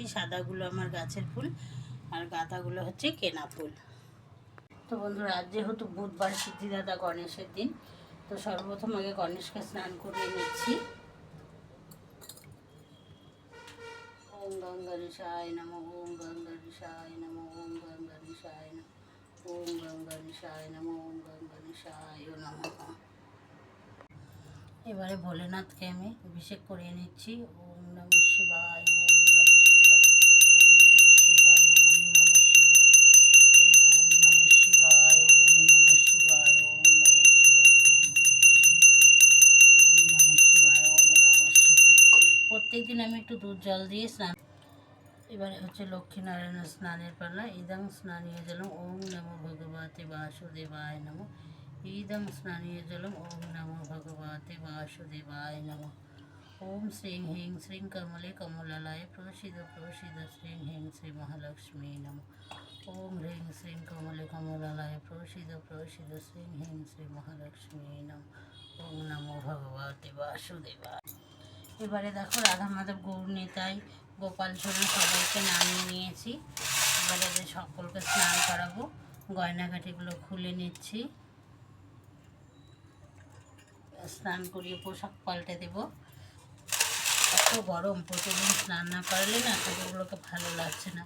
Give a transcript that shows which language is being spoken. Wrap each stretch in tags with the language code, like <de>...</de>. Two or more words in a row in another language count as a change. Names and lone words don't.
<bn>সাদাগুলো আমার গাছের ফুল, আর গাঁদাগুলো হচ্ছে কেনা ফুল। তো বন্ধুরা, আজ যেহেতু বুধবার, সিদ্ধিদাতা গণেশের দিন, তো সর্বপ্রথম আগে গণেশকে স্নান করিয়ে নিচ্ছি।</bn> <sa>ॐ गङ्गारिषाय नमः, ॐ गङ्गारिषाय नमः, ॐ गङ्गारिषाय नमः, ॐ गङ्गारिषाय नमः, ॐ गङ्गारिषाय नमः।</sa> <bn>এবারে ভোলেনাথকে আমি অভিষেক করিয়ে নিচ্ছি।</bn> <sa>ॐ नमः शिवाय, ॐ नमः शिवाय, ॐ नमः शिवाय, ॐ नमः शिवाय, ॐ नमः शिवाय, ॐ नमः शिवाय, ॐ नमः शिवाय, ॐ नमः शिवाय, ॐ नमः शिवाय।</sa> <bn>প্রত্যেকদিন আমি একটু দুধ জল দিয়ে স্নান। এবারে হচ্ছে লক্ষ্মীনারায়ণের স্নানের পালা।</bn> <sa>इदं स्नानीयं जलम् ॐ नमो भगवते वासुदेवाय नमः। इदं स्नानीयं जलम् ॐ नमो भगवते वासुदेवाय नमः। ॐ श्रीं ह्रीं श्रीं कमले कमलालये प्रसीद प्रसीद श्रीं ह्रीं श्रीं महालक्ष्म्यै नमः। ॐ ह्रीं श्रीं कमले कमलालये प्रसीद प्रसीद श्रीं ह्रीं श्रीं महालक्ष्म्यै नमः। ॐ नमो भगवते वासुदेवाय।</sa> <bn>এবারে দেখো, রাধা মাধব, গৌর নিতাই, গোপাল সোনা সবাইকে নামিয়ে নিয়েছি। এবারে এদের সকলকে স্নান করাবো। গয়নাঘাটিগুলো খুলে নিচ্ছি, স্নান করিয়ে পোশাক পাল্টে দেব। এত গরম, প্রতিদিন স্নান না করলে না ঠাকুরগুলোকে ভালো লাগছে না।</bn>